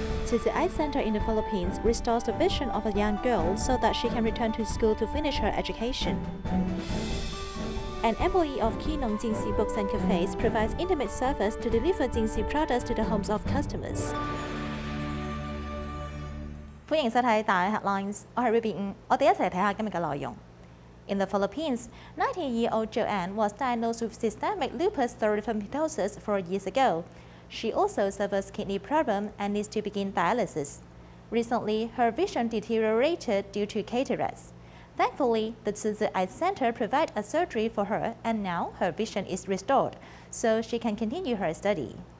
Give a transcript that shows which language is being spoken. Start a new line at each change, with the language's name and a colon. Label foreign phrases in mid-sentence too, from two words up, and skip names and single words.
English: Tzu Chi Eye Center in the Philippines restores the vision of a young girl so that she can return to school to finish her education. An employee of Keelung Jing Si Books and Cafes provides intimate service to deliver Jing Si products to the homes of customers.
Cantonese: 歡迎收睇大 Headlines， 我係 Ruby 我哋一齊睇下今日嘅內容。
English: In the Philippines, 19-year-old Joanne was diagnosed with systemic lupus erythematosus 4 years ago. She also suffers kidney problem and needs to begin dialysis. Recently, her vision deteriorated due to cataracts. Thankfully, the Tzu Chi Eye Center provided a surgery for her, and now her vision is restored, so she can continue her study.